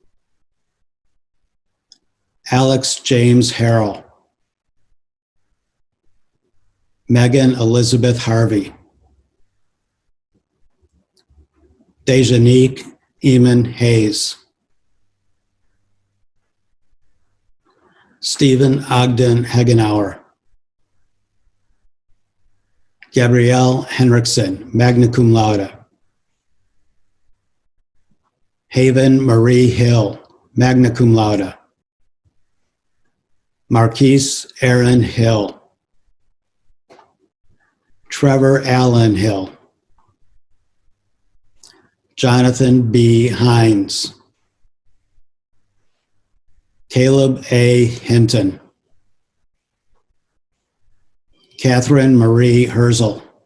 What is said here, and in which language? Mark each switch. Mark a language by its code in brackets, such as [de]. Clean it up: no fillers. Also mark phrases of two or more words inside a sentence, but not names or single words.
[en] Alex James Harrell. Megan Elizabeth Harvey. Dejanique Eamon Hayes. Stephen Ogden Hagenauer. Gabrielle Henriksen, [la] magna cum laude. [en] Haven Marie Hill, [la] magna cum laude. [en] Marquise Aaron Hill. Trevor Allen Hill. Jonathan B. Hines. Caleb A. Hinton. Catherine Marie Herzl.